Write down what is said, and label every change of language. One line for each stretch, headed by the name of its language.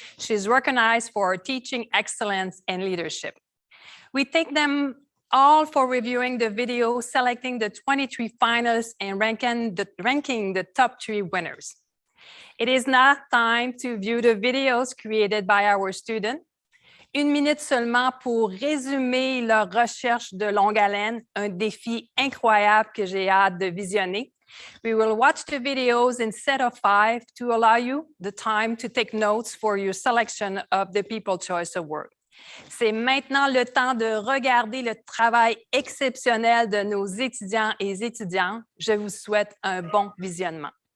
English: She is recognized for her teaching excellence and leadership. We thank them all for reviewing the video, selecting the 23 finalists, and ranking the top 3 winners. It is now time to view the videos created by our students.
French: 1 minute seulement pour résumer leur recherche de longue haleine, un défi incroyable que j'ai hâte de visionner.
English: We will watch the videos in set of 5 to allow you the time to take notes for your selection of the People's Choice Award.
French: C'est maintenant le temps de regarder le travail exceptionnel de nos étudiants et étudiantes. Je vous souhaite un bon visionnement.